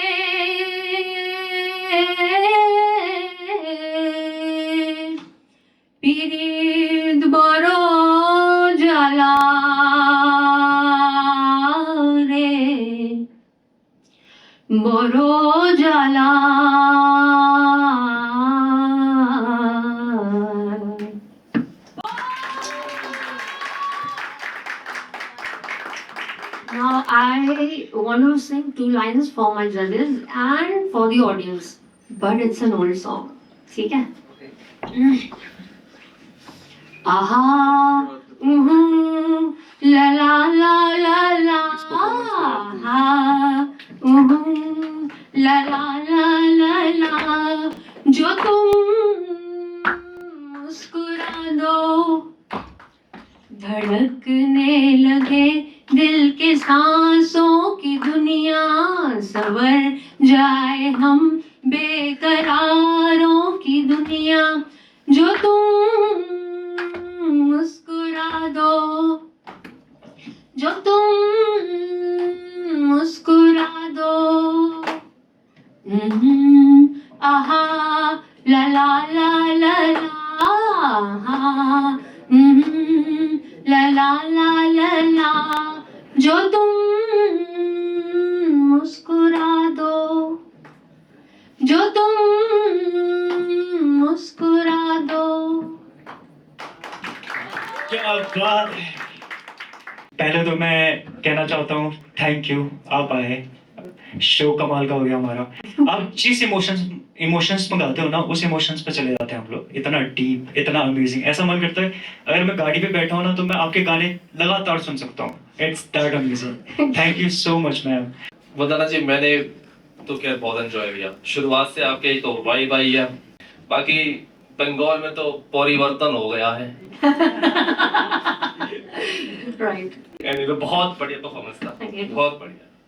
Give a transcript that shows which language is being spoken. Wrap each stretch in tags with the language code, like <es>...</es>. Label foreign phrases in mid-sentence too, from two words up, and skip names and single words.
<bn>পীড়িত বড় জ্বালা রে, বড় জ্বালা।</bn> <en>Now I want to sing 2 lines for my judges and for the audience, but it's an old song.</en> <hi>ठीक है? आहा, ला ला ला ला ला, आहा, ला ला ला ला ला, जो तुम मुस्कुरा दो धड़कने लगे दिल के सांसों की दुनिया, सवर जाए हम बेकरारों की दुनिया, जो तुम मुस्कुरा दो, जो तुम मुस्कुरा दो, आहा, ला ला ला ला ला, आहा, ला ला ला ला ला, जो तुम मुस्कुरा दो, जो तुम मुस्कुरा दो। क्या बात है। पहले तो मैं कहना चाहता हूँ</hi> <en>thank you,</en> <hi>आप आए, शो कमाल का हो गया हमारा। आप जिस इमोशंस में गाते हो ना, उस इमोशंस पे चले जाते हैं हम लोग, इतना डीप, इतना अमेजिंग। ऐसा मन करता है अगर मैं गाड़ी पे बैठा हूँ ना तो मैं आपके गाने लगातार सुन सकता हूँ।</hi> <en>It's that amazing. Thank you so much ma'am.</en> <hi>वंदना जी, मैंने तो क्या बहुत एंजॉय किया, शुरुआत से आपके तो वाइब आई है, बाकी बंगाल में तो परिवर्तन हो गया है। राइट, यानी तो बहुत बढ़िया परफॉर्मेंस था, बहुत बढ़िया।</hi>